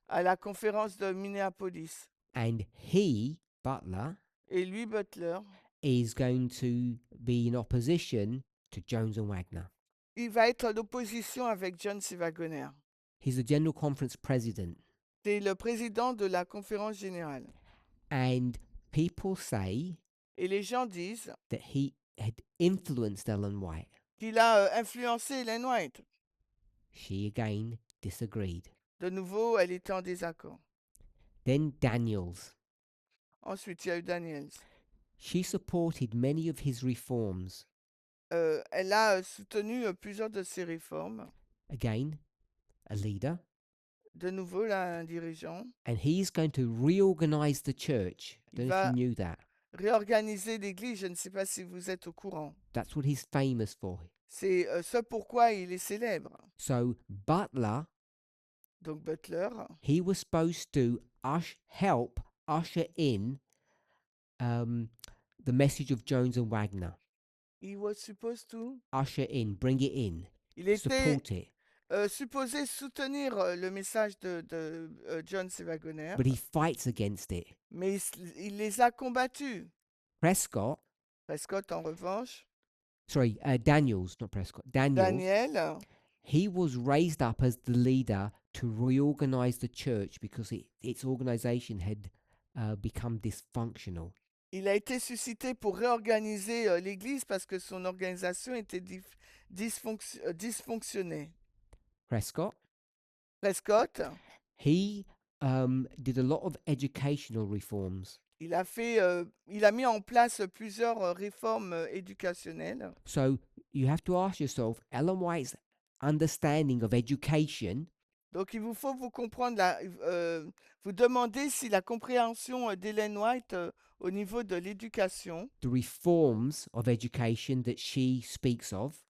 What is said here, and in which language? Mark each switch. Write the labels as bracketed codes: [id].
[fr] à la conférence de Minneapolis. [en] And he, Butler, [fr] Et lui, Butler, [en] is going to be in opposition to Jones and Wagner. [fr] il va être en opposition avec John C. Wagner. [en] He's the General Conference president. [fr] C'est le président de la conférence générale. [en] And people say [fr] Et les gens disent [en] that he had influenced Ellen White. [fr] qu'il a influencé Ellen White. [en] She again disagreed. [fr] De nouveau, elle était en désaccord. [en] Then Daniels. [fr] Ensuite, il y a eu Daniels. [en] She supported many of his reforms. [fr] Elle a soutenu plusieurs de ses réformes. [en] Again, a leader. [fr] De nouveau, là, un dirigeant. [en] And he's going to reorganize the church. I don't know if [fr] va- [en] you knew that. [fr] Réorganiser l'Église, je ne sais pas si vous êtes au courant. [en] That's what he's famous for. [fr] C'est ce pourquoi il est célèbre. [en] So Butler, [fr] Donc Butler, [en] he was supposed to help usher in the message of Jones and Wagner. he was supposed to... Usher in, bring it in, [fr] Il était [en] support it. [fr] supposé soutenir le message de John C. Wagner, [en] But he fights against it. [fr] mais il les a combattus. [en] Prescott, [fr] Prescott, en revanche, [en] Daniels, not Prescott, Daniels, [fr] Daniel, [en] he was raised up as the leader to reorganize the church because its organization had become dysfunctional. [fr] il a été suscité pour réorganiser l'Église parce que son organisation était dysfonctionnait. [en] Prescott, [fr] Prescott, [en] he did a lot of educational reforms. [fr] il a mis en place plusieurs réformes éducationnelles. [en] So you have to ask yourself, Ellen White's understanding of education [fr] Donc il vous faut vous comprendre vous demander si la compréhension, d'Ellen White, au niveau de l'éducation, [en] the reforms of education that she speaks of,